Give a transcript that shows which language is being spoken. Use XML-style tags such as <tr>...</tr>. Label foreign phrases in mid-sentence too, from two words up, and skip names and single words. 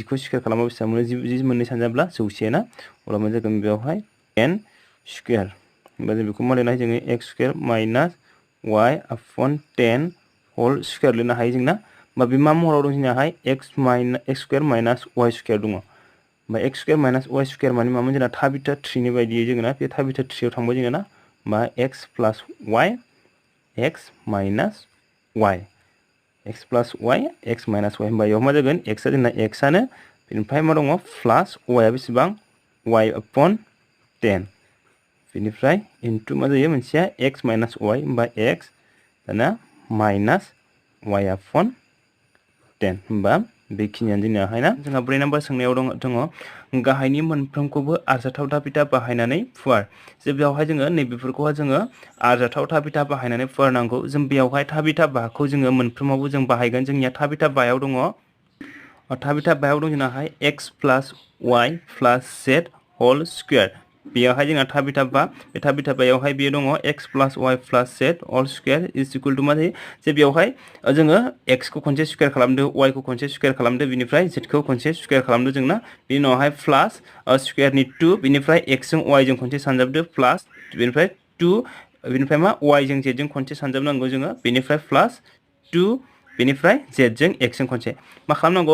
<brx>खौ स्क्वायर खालामबा बेसेबां मोनो 10 मोननै सानजाब्ला 100 ना अब्ला मा जागोन बेवहाय 10 स्क्वायर होमबा जों बेखौ मा लिरनो हायो जोङो</brx> <en>x² minus y upon 10 whole square</en> <brx>लिरनो हायो जोंना होमबा बे मा महराव दं जोंनाहाय</brx> <en>x² minus y²</en> <brx>दङ होमबा</brx> <en>x² minus y²</en> <brx>माने मामोन जोंना थाबिथा 3 नि बायदियै जोङो ना बे थाबिथा 3 आव थांबाय जोङो ना होमबा</brx> <en>x plus y x minus y</en> <brx>x plus y x minus y होमबा बेयाव मा जागोन x आ जोंना x आनो बेनिफ्राय मा दङ प्लास y आ बेसेबां y upon 10 बेनिफ्राय इनटु मा जायो मोनसेया</brx> <en>x minus y</en> <brx>होमबा x दाना माइनास</brx> <en>y upon 10</en> <brx>होमबा बेखिनियानो जोंनियाहाय ना जोंहा 4 नाम्बार सोंनायाव दङ गाहायनि मोनफ्रोमखौबो आरजाथाव थाबिथा बाहायनानै फुवार जे बेयावहाय जोङो नैबेफोरखौहाय जोङो आरजाथाव थाबिथा बाहायनानै फुवारनांगौ जों बेयावहाय थाबिथा बाखौ जोङो मोनफ्रोमावबो जों बाहायगोन जोंनिया थाबिथा बायाव दङ थाबिथा बायाव दं जोंनाहाय</brx> <en>x plus y plus z whole square</en> <brx>बेयावहाय जोंहा थाबिथा बा बे थाबिथा बायावहाय बेयो दङ</brx> <en>x plus y plus z whole square is equal to</en> <brx>मा जायो जे बेयावहाय जोङो x खौ खनसे स्क्वायर खालामदो y खौ खनसे स्क्वायर खालामदो बिनिफ्राय z खौ खनसे स्क्वायर खालामदो जोंना बिनि उनावहाय</brx> <en>plus square</en> <brx>2 बिनिफ्राय x जों y जों खनसे सानजाबदो प्लास बिनिफ्राय 2 बेनिफ्राय मा y जों z जों खनसे सानजाबनांगौ जोङो बेनिफ्राय प्लास 2 बेनिफ्राय z जों x जों खनसे मा खालामनांगौ</brx>